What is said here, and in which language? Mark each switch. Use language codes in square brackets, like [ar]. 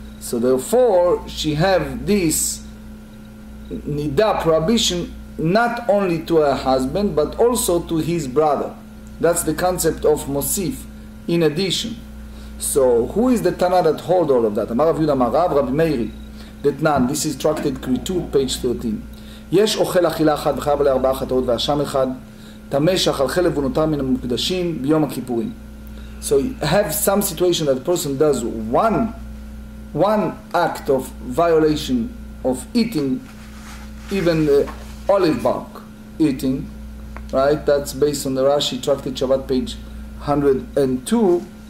[en] So therefore she have this nida prohibition not only to her husband but also to his brother. That's the concept of mosif, in addition. So who is the Tana that hold all of that? Amar Rav Yudah Amar Rav Rabbi Meiri Detnan. This is Tractate Yevamot, page 13. [he] יש אוכל אכילה אחת וחייב עליה 4 חטאות ואשם אחד, טמא שאכל חלב ונותר מן המקודשים ביום הכיפורים. [en] So you have some situation that a person does one act of violation of eating, even the olive bark eating, right? That's based on the Rashi Tractate Shabbat, page 102.